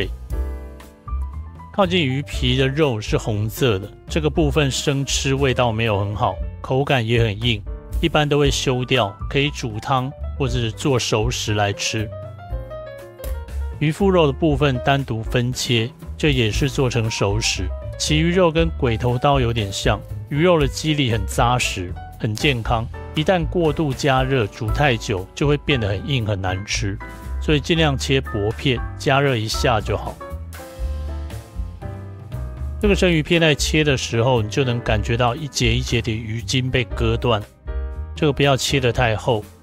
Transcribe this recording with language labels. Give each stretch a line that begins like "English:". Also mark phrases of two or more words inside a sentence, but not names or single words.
Chinese: 靠近魚皮的肉是紅色的，這個部分生吃味道沒有很好，口感也很硬，一般都會修掉，可以煮湯或者是做熟食來吃。魚腹肉的部分單獨分切，這也是做成熟食。旗魚肉跟鬼頭刀有點像，魚肉的肌理很扎實，很健康。一旦過度加熱煮太久，就會變得很硬很難吃，所以盡量切薄片，加熱一下就好。這個生魚片在切的時候，你就能感覺到一節一節的魚筋被割斷，這個不要切得太厚。